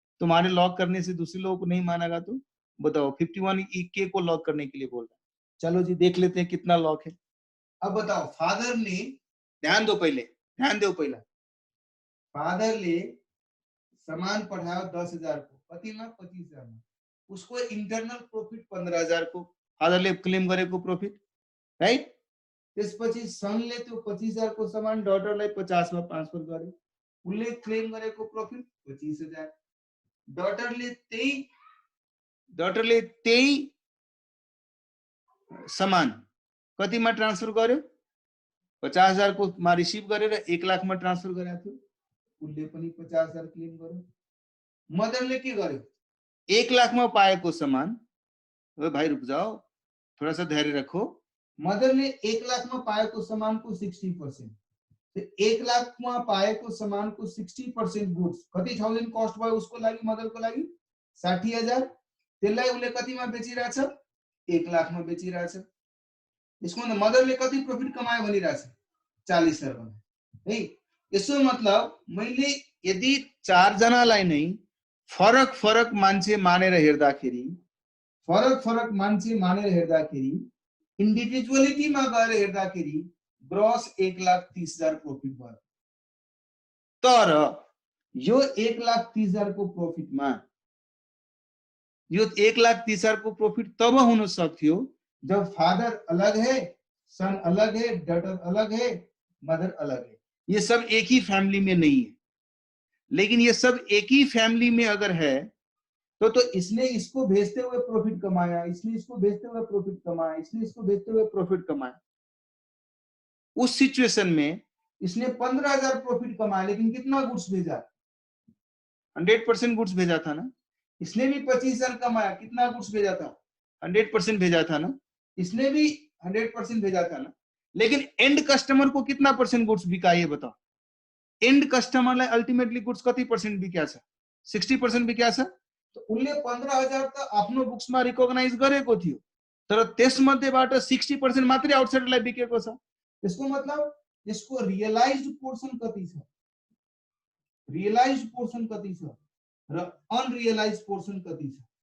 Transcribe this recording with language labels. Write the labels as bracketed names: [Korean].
[Hindi] तुम्हारे लॉक करने से दूसरे लोगों को नहीं मानेगा तो बताओ। 51K को लॉक करने के लिए बोल रहा है। चलो जी, देख लेते हैं कितना लॉक है। अब बताओ, फादर ने, ध्यान दो पहले, ध्यान दो पहला। फादर ने सामान पढ़ाया 10,000 को, पति ना 25,000 में। [Nepali] उसको इंटरनल प्रॉफिट 15,000 को फादरले क्लेम गरेको प्रॉफिट, राइट? त्यसपछि सनले त्यो 25,000 को सामान डॉटरलाई 50 मा ट्रान्सफर गर्यो। उसले क्लेम गरेको प्रॉफिट 25,000। डॉटरले त्यही सामान कतिमा ट्रान्सफर गर्यो? 50,000 को मा रिसिभ गरेर 1 लाख मा ट्रान्सफर गरेको थियो। उसले पनि 50,000 क्लेम गर्यो। मदरले के गर्यो? [Hindi] 1 लाख में पाएको सामान, भाई रुक जाओ, थोड़ा सा धैर्य रखो। [Nepali] मदर ने 1 लाख में पाएको सामान को 60%, 1 लाख में पाएको सामान को 60% गुड्स कति थाउजन्ड कस्ट भयो उसको लागि, मदर को लागि 60,000। त्यसलाई उसले कतिमा बेचिरहेछ? 1 लाख में बेचिरहेछ। यसको मतलब मदरले कति प्रॉफिट कमायो भनिरहेछ? 40,000 है। यसो मतलब मैले यदि 4 जनालाई नै फरक फरक मान्छे मानेर हेर्दाखेरि, फरक फरक मान्छे मानेर हेर्दाखेरि, इन्डिभिजुअलिटीमा गएर हेर्दाखेरि ग्रस 1,30,000 प्रॉफिट भयो। तर यो 1,30,000 को प्रॉफिटमा, यो 1,30,000 को प्रॉफिट तब हुन सक्थ्यो जब फादर अलग है, सन अलग है, डॉटर अलग है, मदर अलग है। [Hindi] ये सब एक ही फैमिली में नहीं है। लेकिन ये सब एक ही फैमिली में अगर है तो इसने इसको भेजते हुए प्रॉफिट कमाया, इसने इसको भेजते हुए प्रॉफिट कमाया, इसने इसको भेजते हुए प्रॉफिट कमाया। उस सिचुएशन में इसने 15,000 प्रॉफिट कमाया, लेकिन कितना गुड्स भेजा? 100% गुड्स भेजा था ना। इसने भी 25,000 कमाया, कितना गुड्स भेजा था? 100% भेजा था ना। इसने भी 100% भेजा था ना। लेकिन एंड कस्टमर को कितना परसेंट गुड्स बिका, ये बताओ। [Nepali] एंड कस्टमरलाई अल्टिमेटली गुड्स कति परसेंट बिक्या छ? 60% बिक्या छ। तो उनले 15,000 त आफ्नो बुक्समा रिकग्नाइज गरेको थियो, तर त्यसमध्येबाट 60% मात्रै आउटसाइडरलाई बिकेको छ। त्यसको मतलब यसको रियलाइज्ड पोर्सन कति छ, रियलाइज्ड पोर्सन कति छ र अनरियलाइज्ड पोर्सन कति छ?